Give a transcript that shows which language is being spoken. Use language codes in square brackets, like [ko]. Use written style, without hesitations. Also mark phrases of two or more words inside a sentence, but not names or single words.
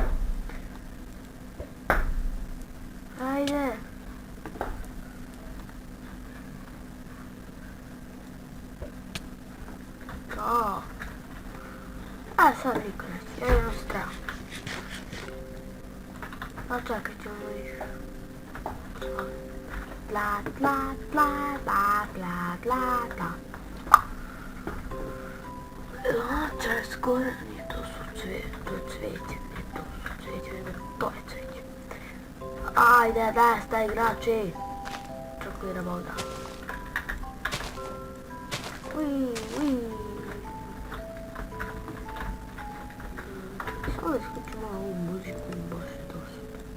[hr] Ajde. To. A sad niko neće, ja imam strah. A čekat ćemo ih. Bla bla bla bla bla bla bla. Lača je skoro, nije to su cvijeće, to je cvijeće, nije to su cvijeće, nego to je cvijeće. Ajde, desta igrači. Čekiramo ovdje. Ui. Samo isključimo ovu muziku, baš je dosta.